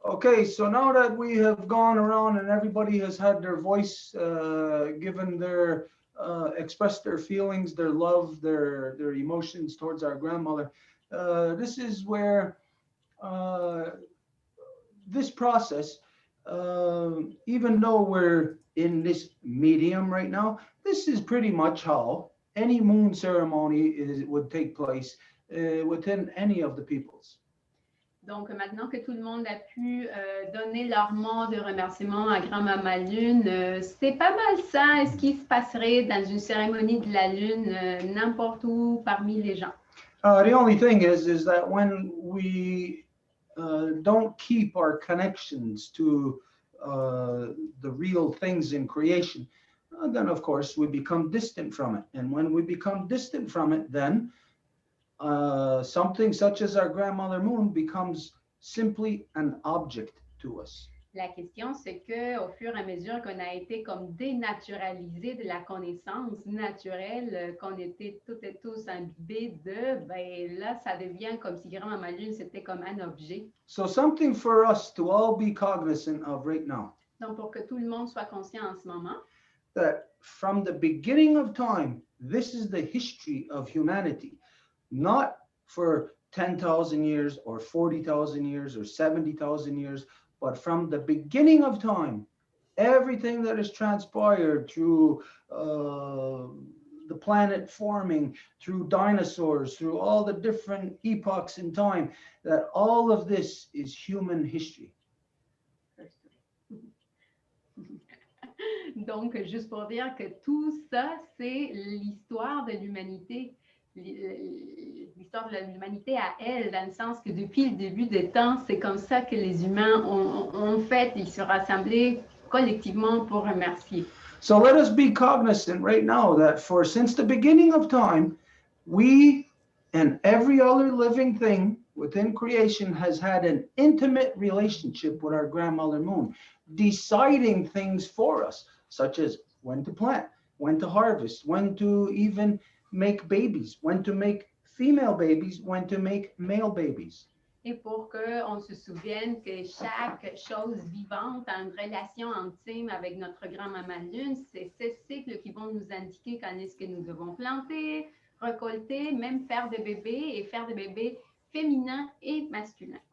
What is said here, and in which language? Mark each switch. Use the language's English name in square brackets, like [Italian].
[English] Okay, so now that we have gone around and everybody has had their voice given their expressed their feelings, their love, their emotions towards our grandmother, this is where this process, even though we're in this medium right now, this is pretty much how any moon ceremony would take place within any of the peoples. [French] Donc, maintenant que tout le monde a pu donner leur mot de remerciement à Grand-Mama Lune, c'est pas mal ça, ce qui se passerait dans une cérémonie de la Lune, n'importe où parmi les gens. [English] The only thing is that when we don't keep our connections to the real things in creation, then of course we become distant from it. And when we become distant from it, then something such as our grandmother moon becomes simply an object to us. [French] La question, c'est qu'au fur et à mesure qu'on a été comme dénaturalisé de la connaissance naturelle qu'on était toutes et tous imbibés de, ben là, ça devient comme si Grand-Mama Lune, c'était comme un objet. [English] So something for us to all be cognizant of right now. [French] Donc, pour que tout le monde soit conscient en ce moment, [English] That from the beginning of time, this is the history of humanity, not for 10,000 years or 40,000 years or 70,000 years, but from the beginning of time, everything that has transpired through the planet forming, through dinosaurs, through all the different epochs in time, that all of this is human history. [French] donc, juste pour dire que tout ça, c'est l'histoire de l'humanité. L'histoire de l'humanité à elle, dans le sens que depuis le début des temps, c'est comme ça que les humains ont fait, ils se rassemblaient collectivement pour remercier. [English] So let us be cognizant right now that since the beginning of time, we and every other living thing within creation has had an intimate relationship with our grandmother moon, deciding things for us, such as when to plant, when to harvest, when to even make babies, when to make female babies, when to make male babies. [French] Et pour qu'on se souvienne que chaque chose vivante a une relation intime avec notre grand-maman Lune, c'est ces cycles qui vont nous indiquer quand est-ce que nous devons planter, récolter, même faire des bébés et faire des bébés féminins et masculins.